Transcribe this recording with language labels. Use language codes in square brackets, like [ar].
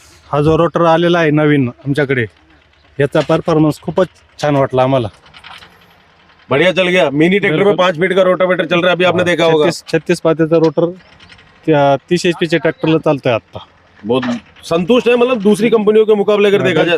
[mr] हा जो रोटर आलेला आहे नवीन आमच्याकडे, याचा परफॉर्मन्स खूपच छान वाटला आम्हाला। [hi] बढ़िया चल गया। मिनी ट्रैक्टर में 5 फीट का रोटावेटर चल रहा है, अभी आपने देखा होगा। [mr] 36 पात्याचा रोटर 30 HP चे ट्रॅक्टरला चालतोय आता। [hi] बहुत संतुष्ट है, मतलब दूसरी कंपनियों के मुकाबले अगर देखा जाए?